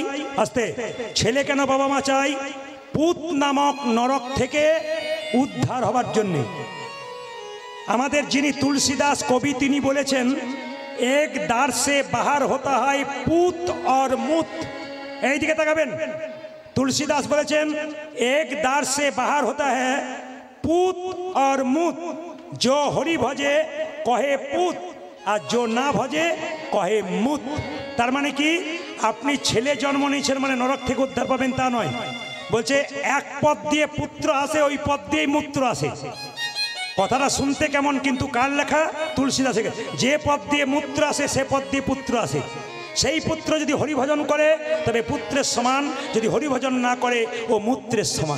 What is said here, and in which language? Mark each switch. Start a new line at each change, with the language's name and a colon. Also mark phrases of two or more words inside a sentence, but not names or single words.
Bangla: আস্তে, ছেলে কেন বাবা মা চাই? পুত নামক নরক থেকে উদ্ধার হবার জন্যে। আমাদের যিনি তুলসীদাস কবি, তিনি বলেছেন,
Hindi: एक द्वार से बाहर होता है पूत और मूत।
Bangla: এই দিকে তাকাবেন।
Hindi: तुलसीदास बोलेছেন, एक द्वार से बाहर होता है पूत और मूत, जो हरि भजे कहे पूत और जो ना भजे कहे मूत।
Bangla: তার মানে কি, আপনি ছেলে জন্ম নিয়েছেন মানে নরক থেকে উদ্ধার পাবেন তা নয়। বলছে এক পথ দিয়ে পুত্র আসে, ওই পথ দিয়েই মূত্র আসে। কথাটা শুনতে কেমন, কিন্তু কার লেখা? তুলসীদাসের। যে পথ দিয়ে মূত্র আসে সে পথ দিয়ে পুত্র আসে। সেই পুত্র যদি হরিভজন করে তবে পুত্রের সমান, যদি হরিভজন না করে ও মূত্রের সমান।